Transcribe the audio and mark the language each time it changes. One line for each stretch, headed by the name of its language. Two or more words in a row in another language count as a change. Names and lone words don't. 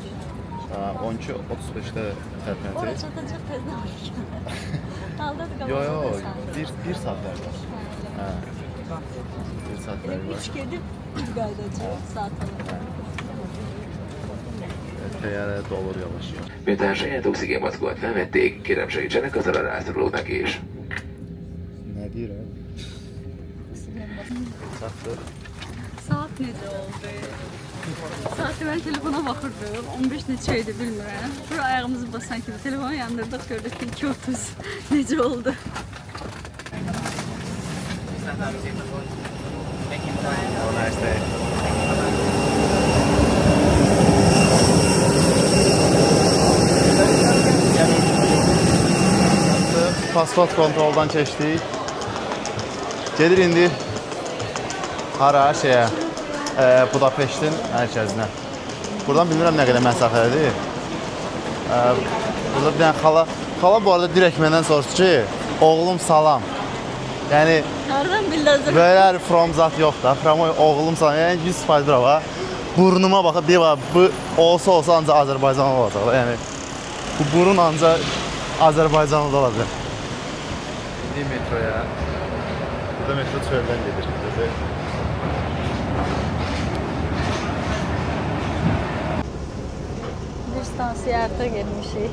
Azerbaijani: 12:35-də tərpənəcək. Oraya çatacaq tezdən. Aldadık ama. Yo, bir saatlər var. Hə. Bir saatlər var. 3 gedib qayıdacaq saat alır. Teyyarə dolur yavaş-yavaş.
Hungarian: Miután saját oxigénmacskót felvették, kérem segítsenek az arra rászorulóknak is.
Azerbaijani: Nə deyir ha? Çatdı. Saat necə oldu? Saatı mən telefona baxırdım. 15 neçə idi bilmirəm. Sonra ayağımızı basan kimi telefonu yandırdıq, gördük ki 2:30. Necə oldu?
English: Have a nice day.
Azerbaijani: Pasport kontroldan keçdik. Gedir indi hara şeyə Budapeştin mərkəzinə. Buradan bilmirəm nə qədər məsafədir. Burada bir dənə xala bu arada direkt məndən soruşdu ki, oğlum salam. Yəni Hardan bildiniz?
Turkish: böyle from zat yok da.
Azerbaijani: From oğlum salam. Yəni 100% brava. Burnuma baxıb bir var. Bu olsa ancaq Azərbaycanlı olacaq. Yəni bu burun ancaq Azərbaycanlı olacaq. İndi metroya. Burada metro çöldən gedir. Bir stansiya artıq gelmişik.